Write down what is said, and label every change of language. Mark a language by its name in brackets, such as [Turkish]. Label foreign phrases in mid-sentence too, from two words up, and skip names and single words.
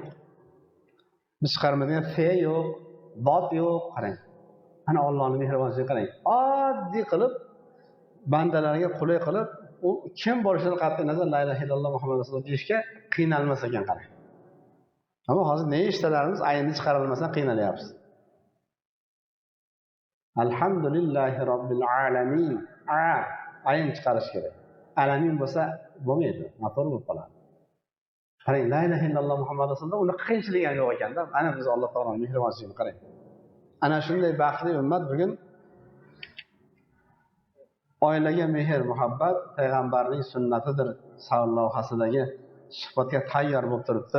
[Uzbek] Biz chiqarmaydigan fe yo'q, dot yo'q, qarang. Ana Allohning mehribonchiligiga qarang. Oddiy qilib bandalarga qulay qilib, u kim bo'lishidan qat'iy nazar [Arabic] لا إله إلا الله محمد رسول الله [Uzbek] deyishga qiynalmas ekan, qarang. Ammo hozir nechtalarimiz ayinni chiqarilmasdan qiynalyapmiz. [Arabic] الحمد لله رب العالمين. [Uzbek] Ayin chiqarish kerak. Alamin bo'lsa bo'lmaydi, noto'g'ri bo'lib qoladi. Qarang, [Arabic] لا إله إلا الله محمد رسول الله [Uzbek] uni qiyinchiligi ham yo'q ekanda. Ana biz Alloh taoloning mehribonchiligiga qarang. Ana shunday baxtli ummat bugun oilaga mehr, muhabbat payg'ambarning sunnatidir sarlavhasidagi suhbatga tayyor bo'lib turibdi.